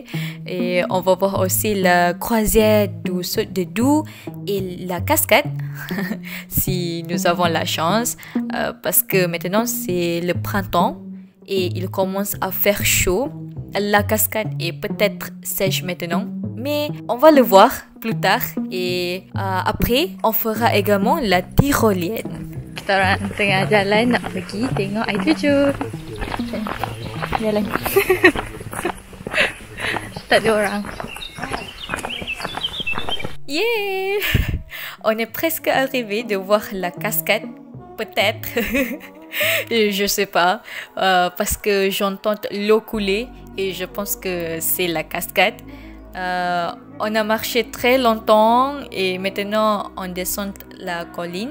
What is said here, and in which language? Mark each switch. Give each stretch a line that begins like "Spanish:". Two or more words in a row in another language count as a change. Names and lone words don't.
French: Et on va voir aussi la croisière du saut de Doux et la cascade, si nous avons la chance. Parce que maintenant, c'est le printemps et il commence à faire chaud. La cascade est peut-être sèche maintenant, mais on va le voir plus tard. Et après, on fera également la tyrolienne.
Malay: Kita orang tengah jalan nak pergi tengok air terjun. Jalan. Tak ada orang. Yeah!
French: On est presque arrivé de voir la cascade. Peut-être. Je sais pas. Parce que j'entends l'eau couler et je pense que c'est la cascade. On a marché très longtemps et maintenant on descend la colline.